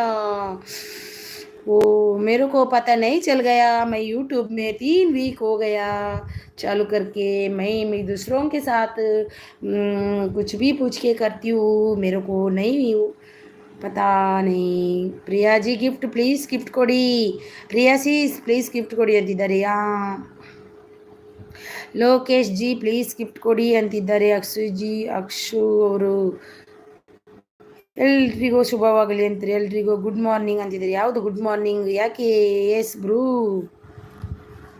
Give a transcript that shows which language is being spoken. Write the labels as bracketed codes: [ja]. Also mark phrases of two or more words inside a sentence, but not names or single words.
[hi] वो मेरे को पता नहीं चल गया. मैं यूट्यूब में 3 वीक हो गया चालू करके. मैं दूसरों के साथ कुछ भी पूछ के करती हूँ, मेरे को नहीं पता नहीं. [en] Priya ji gift please gift ಕೊಡಿ. [kn] ಪ್ರಿಯಾ ಸಿಸ್ [en] please gift [kn] ಕೊಡಿ ಅಂತಿದ್ದಾರೆ. ಲೋಕೇಶ್ ಜಿ [en] please gift [kn] ಕೊಡಿ ಅಂತಿದ್ದಾರೆ. ಅಕ್ಷು ಅವರು ಎಲ್ರಿಗೂ ಶುಭವಾಗಲಿ ಅಂತಾರೆ. ಎಲ್ರಿಗೂ [en] good morning [kn] ಅಂತಿದ್ದಾರೆ. ಯಾವುದು [en] good morning? [kn] ಯಾಕೆ? [en] yes bro.